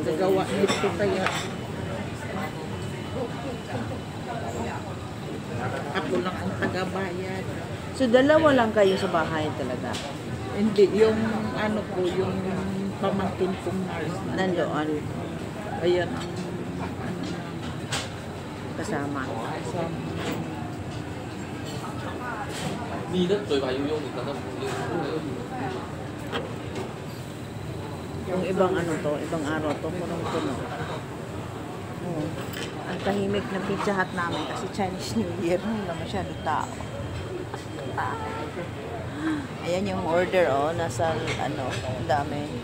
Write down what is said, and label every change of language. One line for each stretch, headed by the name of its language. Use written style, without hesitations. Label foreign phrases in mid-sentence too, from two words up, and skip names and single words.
Filipino: naggagawa nito kaya ako lang ang tagabayad. So, dalawa lang kayo sa bahay talaga. Hindi, yung ano ko, yung pamangkin kong nurse. Nandoon, Ayan ang kasama. kasama.
Chinese: 你的嘴巴有用，你刚刚不用。
Filipino: Yung ibang ano to, ibang araw to, punong-puno. Oo. Ang tahimik na Pizza Hut namin kasi Chinese New Year, wala masyado tao. Ayan yung order, oh, nasa ano, ang dami.